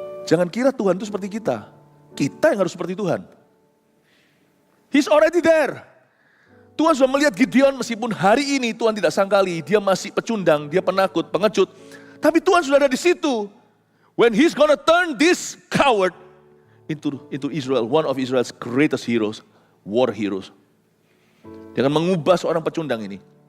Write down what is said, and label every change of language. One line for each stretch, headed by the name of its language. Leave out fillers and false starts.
Indonesian: Jangan kira Tuhan itu seperti kita. Kita yang harus seperti Tuhan.
English: He's already there.
Indonesian: Tuhan sudah melihat Gideon meskipun hari ini Tuhan tidak sangkali. Dia masih pecundang, dia penakut, pengecut. Tapi Tuhan sudah ada di situ.
English: When He's gonna turn this coward into Israel, one of Israel's greatest heroes, war heroes.
Indonesian: Dia akan mengubah seorang pecundang ini.